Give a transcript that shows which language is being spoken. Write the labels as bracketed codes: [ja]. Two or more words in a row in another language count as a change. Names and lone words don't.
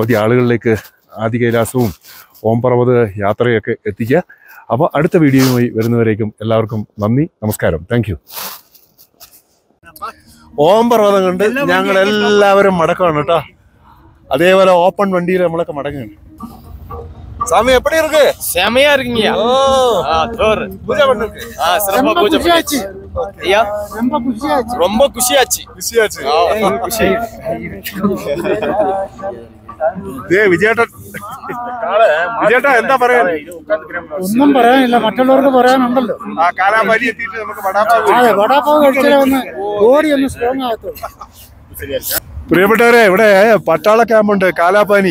[ml] പരമാവധി ആളുകളിലേക്ക് ആദി കൈലാസവും ഓം പർവ്വത യാത്രയൊക്കെ എത്തിക്കുക. അപ്പോൾ അടുത്ത വീഡിയോയുമായി വരുന്നവരേക്കും എല്ലാവർക്കും നന്ദി, നമസ്കാരം, [en] thank you. [ml] ഓം പർവ്വതം കണ്ട് ഞങ്ങൾ എല്ലാവരും മടക്കമാണ് കേട്ടോ. അതേപോലെ ഓപ്പൺ വണ്ടിയിൽ നമ്മളൊക്കെ മടങ്ങുകയാണ്. [ta] சாமி எப்படி இருக்கு? செமையா இருக்குங்கய்யா. பூஜை பண்ணிருக்கு. சிறப்பா பூஜை பண்ணியாச்சு. ஐயா ரொம்ப குஷியாச்சு. குஷி. [ml] വിജയേട്ടൻ എന്താ പറയാ? ഒന്നും പറയാനില്ല, മറ്റുള്ളവർക്ക് പറയാനുണ്ടല്ലോ. ആ കാലാപാനി എത്തിയിട്ട് നമുക്ക് വടാപ്പാവ് കഴിച്ചാലേ ഒന്ന് ബോഡി ഒന്ന് സ്ട്രോങ് ആകത്തുള്ളൂ. പ്രിയപ്പെട്ടവരെ, ഇവിടെ പട്ടാള ക്യാമ്പുണ്ട് കാലാപാനി.